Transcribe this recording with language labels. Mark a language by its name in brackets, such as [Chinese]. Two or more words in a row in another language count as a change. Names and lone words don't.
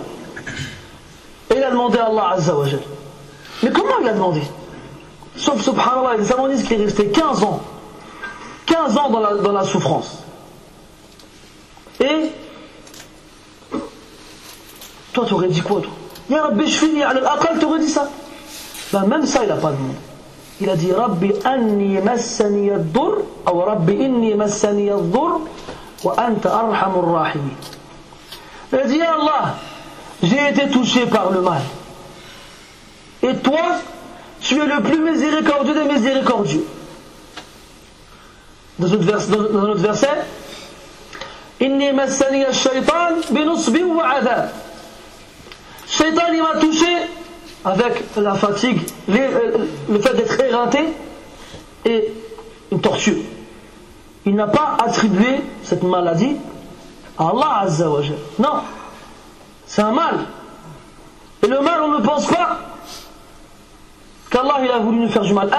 [French] Et il a demandé à [Arabic] الله عز وجل. [French] Mais comment il a demandé? Sauf, subhanallah, les savants disent qu'il est resté 15 ans. 15 ans dans la souffrance. Et toi, tu aurais dit quoi, toi? [Arabic] يا ربي اشفني على الأقل, [French] tu aurais dit ça? Ben, même ça, il n'a pas demandé. Il a dit [Arabic] ربي أني مسني الضر, ou ربي إني مسني الضر وأنت أرحم الراحمين. [French] Il a dit [Arabic] يا الله, [French] j'ai été touché par le mal. Et toi, tu es le plus miséricordieux des miséricordieux. Dans un autre verset, [Arabic] إني مسني الشيطان بنصب وعذاب. [French] Shaytan, il m'a touché avec la fatigue, le fait d'être éreinté et une torture. Il n'a pas attribué cette maladie à [Arabic] الله عز وجل. [French] Non, c'est un mal. Et le mal, on ne pense pas qu'Allah il a voulu nous faire du mal.